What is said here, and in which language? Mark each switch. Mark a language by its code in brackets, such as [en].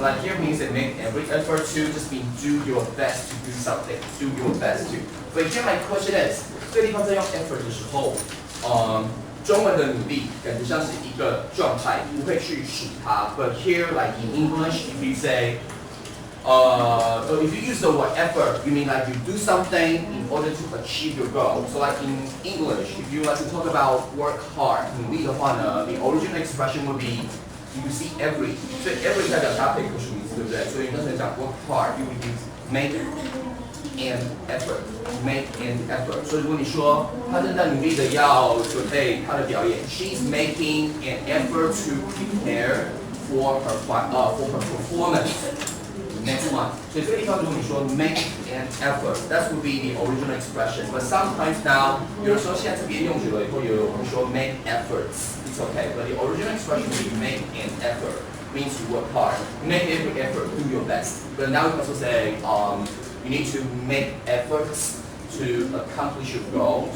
[en] So like here means that make every effort to just mean do your best to do something. Do your best to. But here my question is， [zh] 这个地方在用 effort 的时候，中文的努力感觉像是一个状态，不会去数它。 [en] But here like in English, if you say, so if you use the word effort, you mean like you do something in order to achieve your goal. So like in English, if you like to talk about work hard, [zh] 努力的话呢 [en] the original expression would be。You see every， 所以 every [zh] 代表搭配可数名词，对不对？所以刚才讲 [en] work hard，you would use make an effort，make an effort。 [zh] 所以如果你说他正在努力的要准备他的表演 ， [en] she's making an effort to prepare for her performance. Next one， [zh] 所以这个地方如果你说 [en] make an effort，that would be the original expression. But sometimes now， [zh] 有的时候现在这边用久了以后，有人会说 [en] make efforts。It's okay, but the original expression would be make an effort, means you work hard. Make every effort, do your best. But now we also say you need to make efforts to accomplish your goal.